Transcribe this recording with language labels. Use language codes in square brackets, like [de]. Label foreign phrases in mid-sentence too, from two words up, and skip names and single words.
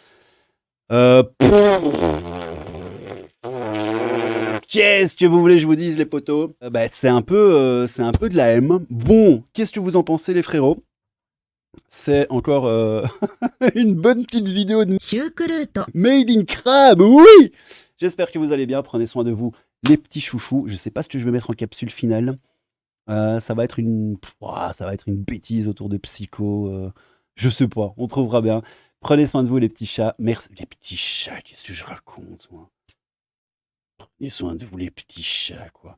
[fr] Qu'est-ce que vous voulez que je vous dise, les potos? Bah, c'est un peu de la M. Bon, qu'est-ce que vous en pensez, les frérots? C'est encore une bonne petite vidéo de シュークルート Made in Crab, oui! J'espère que vous allez bien, prenez soin de vous, les petits chouchous. Je sais pas ce que je vais mettre en capsule finale. Ça va être une bêtise autour de Psycho. Je sais pas, on trouvera bien. Prenez soin de vous, les petits chats. Merci. Les petits chats, qu'est-ce que je raconte, moi? Prenez soin de vous, les petits chats, quoi.